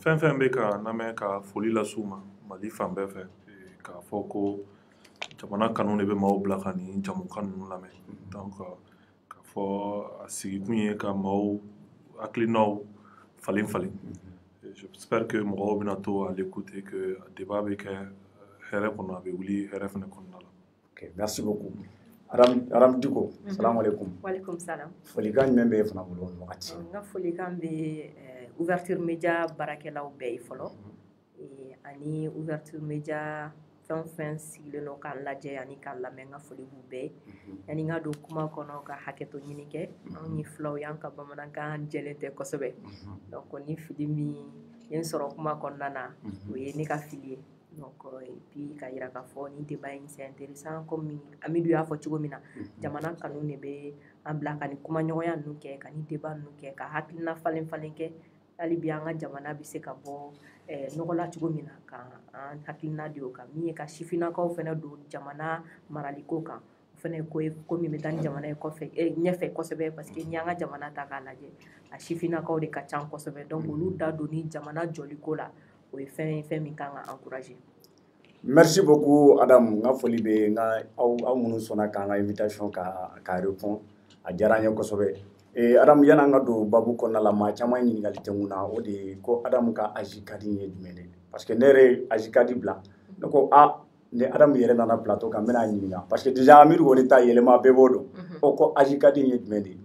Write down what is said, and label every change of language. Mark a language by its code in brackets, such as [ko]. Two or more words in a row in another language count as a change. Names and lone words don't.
[bm] Fɛn bɛ ka lamɛn ka foli las'u ma Mali fan bɛɛ fɛ k'a fɔ ko jamana kanu de bɛ maaw bila ka nin jamukan ninnu lamɛn donc k'a fɔ a sigikun ye ka maaw hakilinaw falen [fr] j'espère que [bm] mɔgɔw bɛna to [fr] à l'écouter que débat [bm] bɛ kɛ hɛrɛ kɔnɔ a bɛ wuli hɛrɛ fana kɔnɔna la. [fr] Ok, merci beaucoup. Aram Diko, [ar] salamu alaikum. Walaikum salam. [bm] Folikan jumɛn bɛ fana bolo wagati. N ka folikan bɛ [fr] ouverture média [bm] baarakɛlaw bɛɛ ye fɔlɔ ani [fr] ouverture média [bm] fɛn o fɛn sigilen don k'an lajɛ ani k'an lamɛn n ka foli b'u bɛɛ yani n ka don kuma kɔnɔ ka hakɛto ɲini kɛ anw ye filaw ye an ka bamanankan jɛlen tɛ kosɛbɛ donc ni fili min ye n sɔrɔ kuma kɔnɔna na o ye ne ka fili ye donc puis ka yira k'a fɔ ni débat in [fr] c'est intéressant [bm] comme Amidu y'a fɔ cogo min na jamana kanu de bɛ an bila ka ni kumaɲɔgɔnya ninnu kɛ ka ni débat ninnu kɛ ka hakilina falen kɛ hali bi an ka jamana bɛ se ka bɔ nɔgɔ la cogo min na ka an hakilina di o kan min ye ka sifinnakaw fana don jamana maraliko kan o fana ye ko min bɛ taa ni jamana ye ɲɛfɛ kosɛbɛ [fr] parce que [bm] ni an ka jamana ta k'a lajɛ a sifinnakaw de ka ca kosɛbɛ donc olu da don ni jamana jɔliko la o ye fɛn min kan ka encourager. [fr] Merci beaucoup [bm] Adam n ka foli bɛ aw minnu sɔnna k'an ka invitation ka répond a diyara n ye kosɛbɛ Adam yan'an ka don babu kɔnɔna la maa caman ɲininkali tɛ mun na o de ye ko Adam ka âge ka di ye jumɛn de [fr] parce que [bm] ne yɛrɛ ye âge ka di bila ne ko ni Adam yɛrɛ nana plateau kan n bɛna ɲininka [fr] parce que déjà [bm] Amidu kɔni ta yɛlɛma bɛɛ b'o dɔn ko âge ka di ye jumɛn de ye.